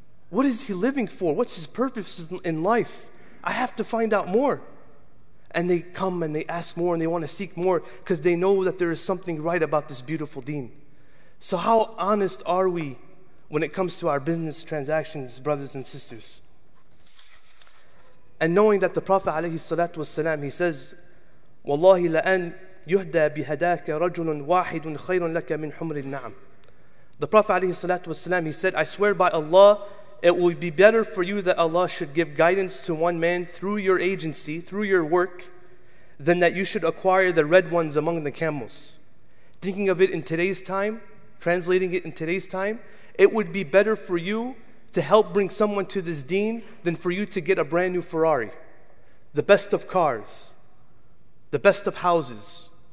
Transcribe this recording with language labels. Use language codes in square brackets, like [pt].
[en] What is he living for? What's his purpose in life? I have to find out more. And they come and they ask more and they want to seek more because they know that there is something right about this beautiful deen. So how honest are we when it comes to our business transactions, brothers and sisters? And knowing that the Prophet ﷺ, he says, [ar] وَاللَّهِ لَأَنْ يُهْدَى بِهَدَاكَ رَجُلٌ وَاحِدٌ خَيْرٌ لَكَ مِنْ حُمْرِ النَّعَمِ. [en] The Prophet ﷺ, he said, I swear by Allah, it will be better for you that Allah should give guidance to one man through your agency, through your work, than that you should acquire the red ones among the camels. Thinking of it in today's time, translating it in today's time, it would be better for you to help bring someone to this deen than for you to get a brand new Ferrari, the best of cars, the best of houses.